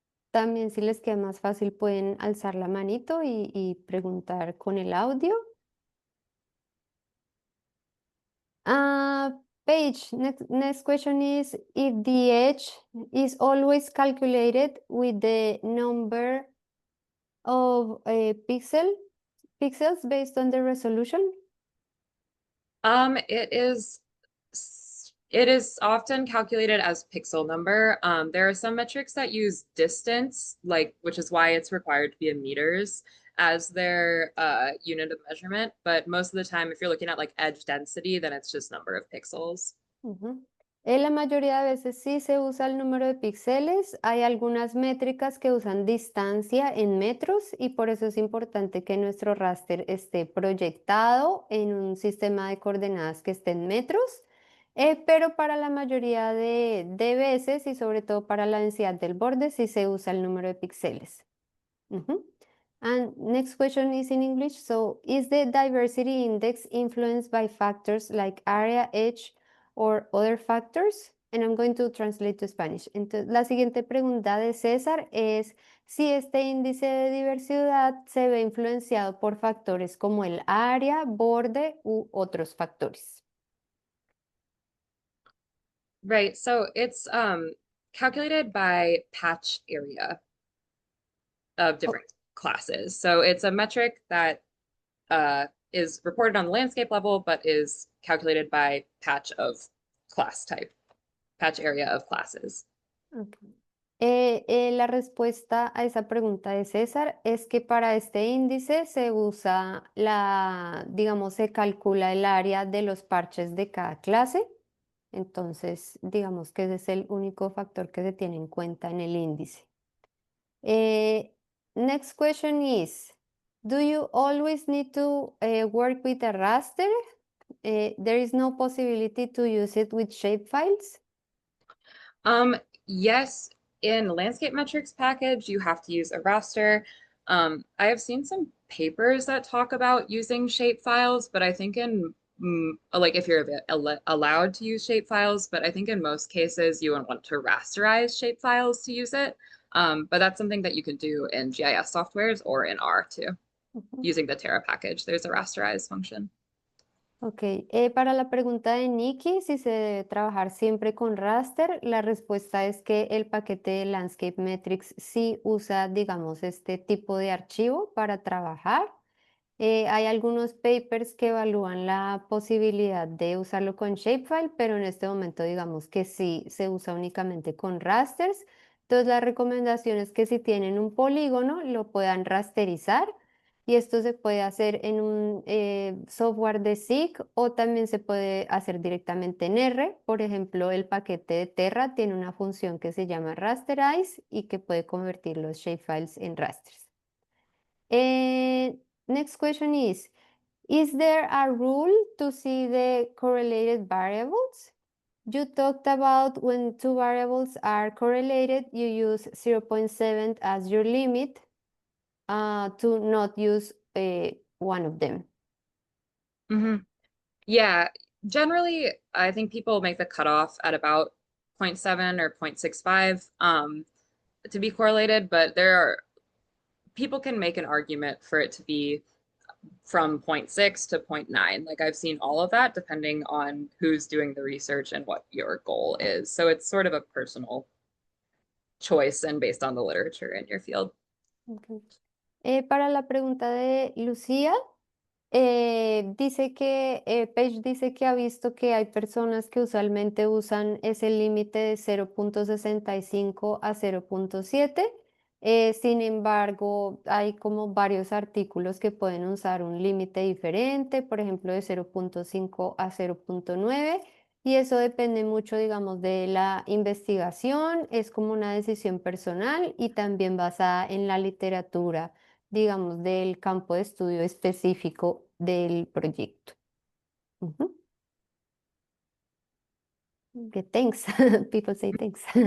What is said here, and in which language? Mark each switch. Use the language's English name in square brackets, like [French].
[Spanish] También si les queda más fácil pueden alzar la manito y preguntar con el audio. [English] Paige, next question is if the edge is always calculated with the number of pixels based on the resolution. It is it is often calculated as pixel number. There are some metrics that use distance, like which is why it's required to be in meters as their unit of measurement. But most of the time, if you're looking at like edge density, then it's just number of pixels. Ujú. [Spanish] En la mayoría de veces sí se usa el número de píxeles. Hay algunas métricas que usan distancia en metros y por eso es importante que nuestro raster esté proyectado en un sistema de coordenadas que esté en metros. Pero para la mayoría de veces y sobre todo para la densidad del borde sí se usa el número de píxeles. Mhm. [English] And next question is in English. So, is the diversity index influenced by factors like area, edge, or other factors? And I'm going to translate to Spanish. [Spanish] Entonces, la siguiente pregunta de César es si este índice de diversidad se ve influenciado por factores como el área, borde u otros factores. [English] Right. So it's calculated by patch area of Oh, different classes. So it's a metric that is reported on the landscape level, but is calculated by patch of class type, patch area of classes. ok. [Spanish] La respuesta a esa pregunta de César es que para este índice se usa digamos, se calcula el área de los parches de cada clase. Entonces, digamos que ese es el único factor que se tiene en cuenta en el índice. [English] Eh, Next question is, do you always need to work with a raster? There is no possibility to use it with shapefiles. Yes, in landscape metrics package, you have to use a raster. I have seen some papers that talk about using shape files, but I think in like if you're allowed to use shape files, but I think in most cases you would want to rasterize shape files to use it. But that's something that you can do in GIS softwares or in R too, Ujú. using the Terra package. There's a rasterize function. [Spanish] Ok, para la pregunta de Nikki, si se debe trabajar siempre con raster, la respuesta es que el paquete de Landscape Metrics sí usa, digamos, este tipo de archivo para trabajar. Hay algunos papers que evalúan la posibilidad de usarlo con shapefile, pero en este momento digamos que sí se usa únicamente con rasters. Entonces la recomendación es que si tienen un polígono lo puedan rasterizar y esto se puede hacer en un software de SIG o también se puede hacer directamente en R. Por ejemplo, el paquete de Terra tiene una función que se llama rasterize y que puede convertir los shapefiles en rasters. [English] Eh, Next question is there a rule to see the correlated variables? You talked about when two variables are correlated, you use 0.7 as your limit to not use one of them. Mhm. Yeah, generally, I think people make the cutoff at about zero point 0.7 or 0.65 to be correlated, but there are people can make an argument for it to be from zero point 0.6 to zero point 0.9. Like I've seen all of that depending on who's doing the research and what your goal is. So it's sort of a personal choice and based on the literature in your field. Okay. [Spanish] Para la pregunta de Lucía, dice que Paige dice que ha visto que hay personas que usualmente usan ese límite de 0.65 a 0.7. Sin embargo, hay como varios artículos que pueden usar un límite diferente, por ejemplo, de 0,5 a 0,9, y eso depende mucho, digamos, de la investigación, es como una decisión personal y también basada en la literatura, digamos, del campo de estudio específico del proyecto. Ujú. [English] Que thanks, people say thanks.